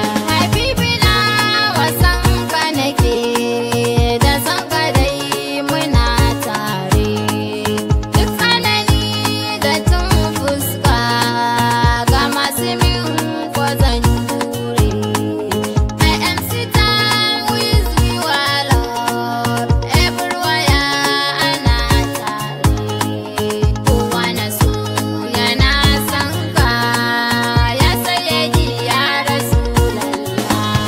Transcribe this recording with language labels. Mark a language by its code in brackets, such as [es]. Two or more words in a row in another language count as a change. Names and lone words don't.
[ha] Habibina wa san ka nake, da san ka dai muna tare. Duk tsanani da cin fuska ga masu min ko zan jure. [en] I am sitting with you alone, everywhere [ha] ana tare. Kowa na so yana san ka, [ar] يا سيدي يا رسول الله.